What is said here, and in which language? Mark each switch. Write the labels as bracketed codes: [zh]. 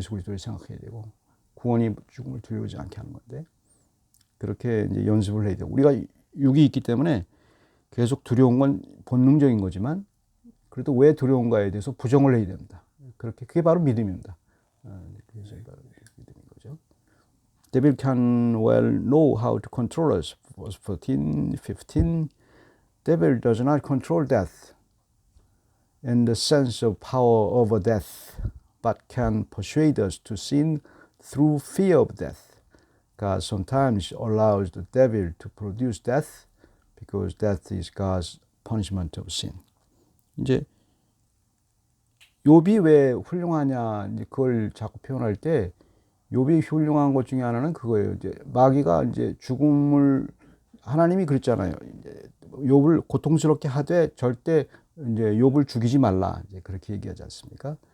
[ko] 예수 그리스도를 생각해야 되고 구원이 죽음을 두려워하지 않게 하는 건데 그렇게 이제 연습을 해야 돼요. 우리가 육이 있기 때문에 계속 두려운 건 본능적인 거지만 그래도 왜 두려운가에 대해서 부정을 해야 됩니다. 그게 바로 믿음입니다. 그래서 믿음인 거죠. [en] Devil can well know how to control us. Verse 14, 15. Devil does not control death in the sense of power over death, but can persuade us to sin through fear of death. God sometimes allows the devil to produce death because death is God's punishment of sin. [ko] 이제 욥이 왜 훌륭하냐 그걸 자꾸 표현할 때 욥이 훌륭한 것 중에 하나는 그거예요. 이제 마귀가 이제 죽음을 하나님이 그랬잖아요. 이제 욥을 고통스럽게 하되 절대 이제 욥을 죽이지 말라 이제 그렇게 얘기하지 않습니까?